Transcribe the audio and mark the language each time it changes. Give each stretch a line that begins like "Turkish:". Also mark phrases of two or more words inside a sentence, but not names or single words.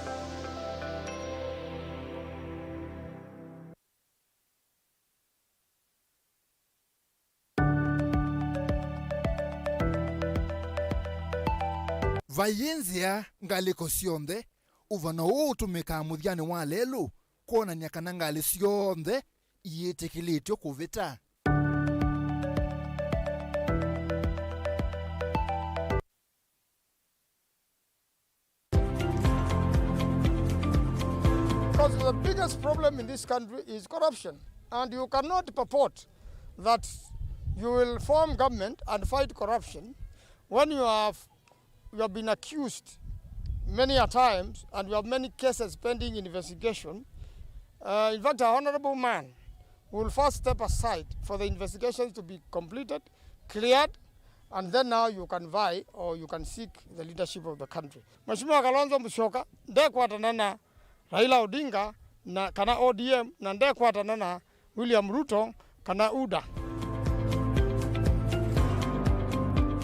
Kamba: Vayenzia ngaliko sionde uvana utumika muthiani wa lelu kuonania kana ngali sionde iyetekilitio kuvita.
English: Because the biggest problem in this country is corruption, and you cannot purport that you will form government and fight corruption when you have been accused many a times and you have many cases pending investigation. In fact, an honorable man will first step aside for the investigations to be completed, cleared, and then now you can vie or you can seek the leadership of the country.
Kamba: Mheshimiwa Kalonzo Musyoka ndekwatana na Raila Odinga na kana ODM na ndekwatana na William Ruto kana UDA.